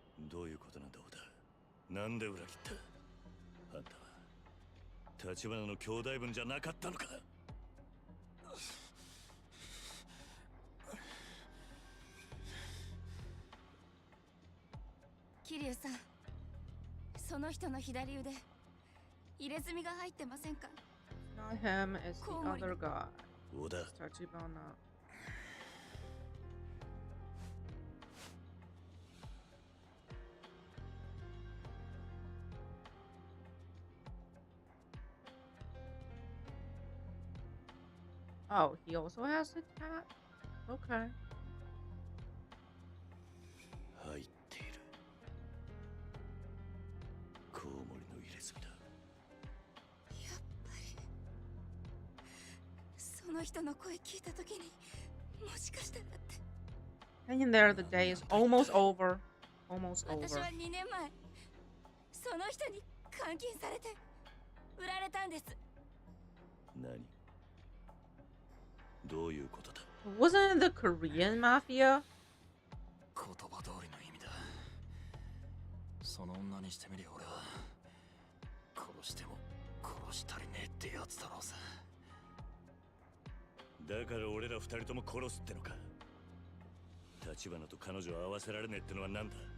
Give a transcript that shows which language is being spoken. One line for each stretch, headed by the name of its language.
Japanese: どういうことなんだ、小田。なんで裏切った？あんたは立花の兄弟分じゃなかったのか？桐生さん、その人の左腕入れ墨が入ってませんか？
English: Not him, it's the other guy.
Japanese: 小田、
English: It's Tachibana. Oh, he also has a cat? Okay.
Japanese: 入っている。コウモリの入れ墨だ。やっぱりその人の声聞いたときに、もしかしたらって。
English: Hang in there, the day is almost over. Almost
Japanese: 私
English: over.
Japanese: は2年前その人に監禁されて売られたんです。何？どういうことだ？
English: Wasn't it the Korean mafia?
Japanese: 言葉通りの意味だ。その女にしてみりゃ俺は殺しても殺したりねえってやつだろうさ。だから俺ら二人とも殺すってのか？立花と彼女を合わせられねえってのは何だ？